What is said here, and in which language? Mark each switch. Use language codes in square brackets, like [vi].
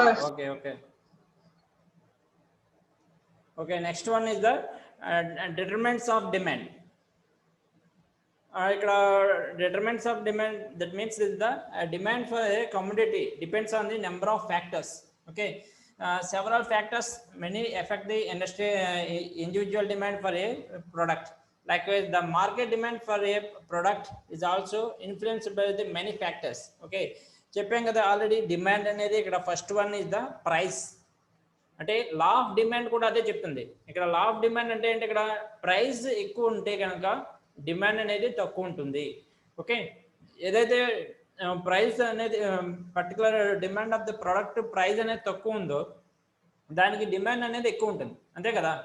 [en] Okay okay okay. Next one is the determinants of demand. ఇక్కడ determinants of demand, that means is the demand for a commodity depends on the number of factors. Okay, several factors many affect the industry individual demand for a product. Likewise, the market demand for a product is also influenced by the many factors. [te] Okay, చెప్పాం కదా already, demand అనేది ఇక్కడ first one is the price. అంటే law of demand కూడా అదే చెప్తుంది. ఇక్కడ law of demand అంటే ఏంటి, ఇక్కడ ప్రైస్ ఎక్కువ ఉంటే కనుక డిమాండ్ అనేది తక్కువ ఉంటుంది. ఓకే, ఏదైతే ప్రైస్ అనేది particular demand of the product price అనేది తక్కువ ఉందో దానికి డిమాండ్ అనేది ఎక్కువ ఉంటుంది, అంతే కదా.